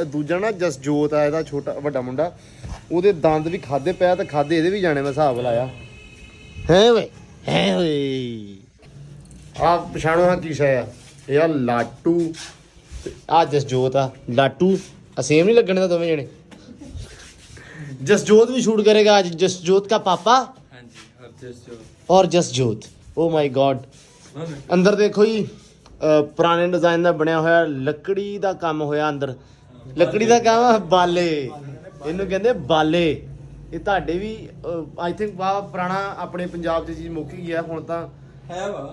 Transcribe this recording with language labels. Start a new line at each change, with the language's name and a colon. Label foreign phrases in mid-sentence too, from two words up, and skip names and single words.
Punjabi: ਦੂਜਾ ਨਾ ਜਸਜੋਤ ਆ ਇਹਦਾ ਵੱਡਾ ਮੁੰਡਾ, ਉਹਦੇ ਦੰਦ ਵੀ ਖਾਦੇ ਪਿਆ ਤੇ ਖਾਦੇ ਇਹਦੇ ਵੀ ਜਾਣੇ। ਮੈਂ ਹਿਸਾਬ ਲਾਇਆ ਹੈ ਓਏ ਆ ਪਛਾਣੋ ਹਾਂ ਕੀ ਸ਼ੈ ਆ। ਇਹ ਆ ਲਾਟੂ, ਆ ਜਸਜੋਤ ਆ ਲਾਟੂ। ਸੇਮ ਨਹੀਂ ਲੱਗਣੇ ਤਾਂ ਦੋਵੇਂ ਜਣੇ। ਜਸਜੋਤ ਵੀ ਸ਼ੂਟ ਕਰੇਗਾ ਅੱਜ।
Hindi: जसजोत का पापा और जसजोत।
English: Oh my God.
Punjabi: ਅੰਦਰ ਦੇਖੋ ਜੀ, ਪੁਰਾਣੇ ਡਿਜ਼ਾਈਨ ਦਾ ਬਣਿਆ ਹੋਇਆ ਲੱਕੜੀ ਦਾ ਕੰਮ ਹੋਇਆ ਅੰਦਰ। ਲੱਕੜੀ ਦਾ ਕੰਮ ਆ, ਬਾਲੇ ਇਹਨੂੰ ਕਹਿੰਦੇ ਬਾਲੇ। ਇਹ ਤੁਹਾਡੇ ਵੀ
English: I think
Punjabi: ਪੁਰਾਣਾ ਆਪਣੇ ਪੰਜਾਬ 'ਚ ਚੀਜ਼ ਮੁੱਕ ਗਈ ਆ ਹੁਣ ਤਾਂ। ਹੈ ਵਾ